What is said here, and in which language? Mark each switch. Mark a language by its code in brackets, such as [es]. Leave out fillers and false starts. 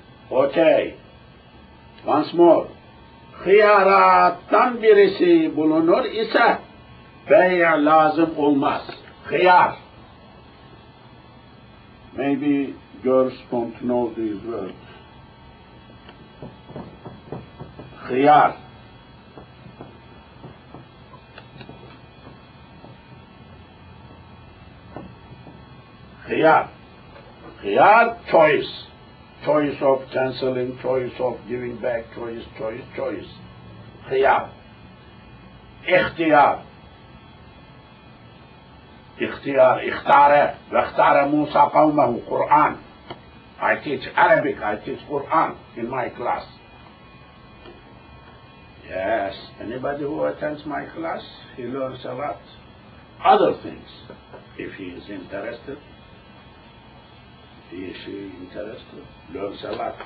[tr] Okay. Once more. Hıyarattan birisi bulunur ise bey' lazım olmaz. Hıyar. [en] Maybe girls don't know these words. [tr] Hıyar. [en] Hıyar. Hıyar, choice. Choice of cancelling, choice of giving back, choice. Hıyar. [ar] اختيار اختار واختار موسى قومه Quran. [en] I teach Arabic, I teach Quran in my class. Yes, anybody who attends my class, he learns a lot. Other things, if he is interested, he or she interested, learns a lot.